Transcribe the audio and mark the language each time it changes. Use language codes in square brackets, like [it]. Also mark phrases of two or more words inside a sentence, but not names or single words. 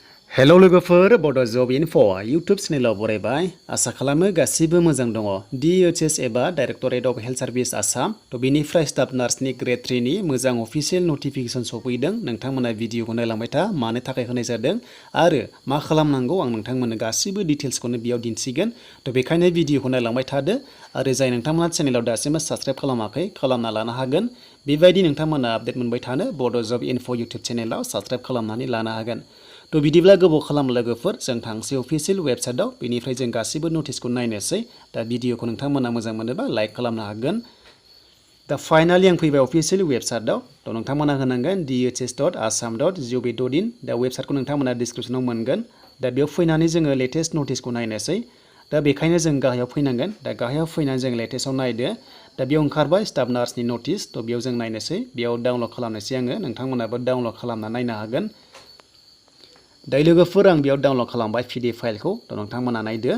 [brx] हेलौ लोगोफोर बड' जब इनफ' इउटुब चेनेलाव बरायबाय आसा खालामो गासिबो मोजां दङ DHS एबा डाइरेक्टरेट अफ हेल्थ सार्भिस आसाम थ' बेनिफ्राय [en] staff nurse [brx] ग्रेड 3 नि मोजां [en] official notification [brx] सफैदों नोंथांमोना भिडिअखौ नायलांबाय था मानो थाखाय होनाय जादों आरो मा खालामनांगौ आं नोंथांमोननो गासिबो डिटेल्सखौनो बेयाव दिन्थिगोन थ' बेखायनो भिडिअखौ नायलांबाय थादो आरो जाय नोंथांमोना चेनेलाव दासिमबो साबस्क्राइब खालामाखै खालामना लानो हागोन बेबायदि नोंथांमोना आपडेट मोनबाय थानो बड' जब इनफ' इउटुब चेनेलाव साबस्क्राइब खालामनानै लानो हागोन थ' बिदिब्ला गोबाव खालाम लोगोफोर जों थांसै [en] official website [brx] बेनिफ्राय जों गासिबो नटिसखौ नायनोसै दा भिडिअखौ नोंथांमोना मोजां मोनोबा लाइक खालामनो हागोन दा फाइनालि आं फैबाय [en] official website [brx] थ' नोंथांमोना होनांगोन dhs.assam.gov.in दा वेबसाइटखौ नोंथांमोना डिसक्रिपसनाव मोनगोन दा बेयाव फैनानै जोङो [en] latest notice [brx] नायनोसै दा बेखायनो जों गाहायाव फैनांगोन दा गाहायाव फैनानै जों लेटेस्टआव नायदो दा बेयाव ओंखारबाय [en] staff nurse [brx] नटिस थ' बेयाव जों नायनोसै बेयाव डाउनलड खालामनोसै आङो नोंथांमोनाबो डाउनलड खालामना नायनो हागोन दायो लोगोफोर आं बेयाव डाउनलड खालामबाय PDF फाइलखौ थ' नोंथांमोना नायदो